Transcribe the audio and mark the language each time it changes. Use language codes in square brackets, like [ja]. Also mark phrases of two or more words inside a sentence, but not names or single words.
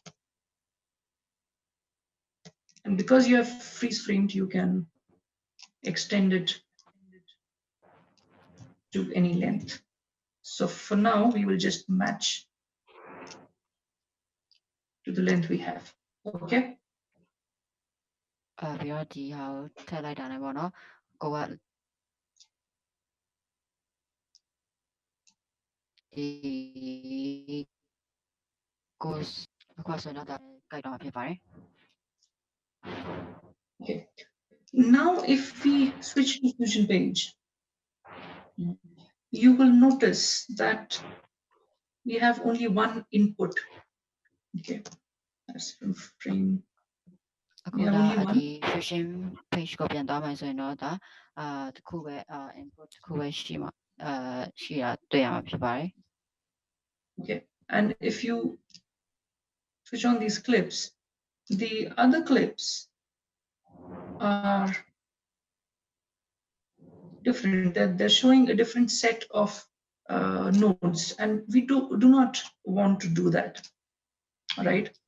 [en] And because you have freeze framed, you can extend it to any length. So for now, we will just match to the length we have. Okay. [my] ပြီးတော့ဒီဟာကိုထည့်လိုက်တာနဲ့ပေါ့နော်ကိုကဒီကိုအခုဆိုတော့ဒါကြိုက်တော့ဖြစ်ပါတယ် Okay. [en] Now, if we switch to Fusion page, you will notice that we have only one input. Okay, that's from frame. [my] အခုဒါဒီ Fusion page ကိုပြန်သွားမယ်ဆိုရင်တော့ဒါတခုပဲinput တခုပဲရှိမှာရှိတာတွေ့ရမှာဖြစ်ပါတယ် [en] Okay, and if you switch on these clips, the other clips are different. They're showing a different set of nodes, and we do not want to do that, right?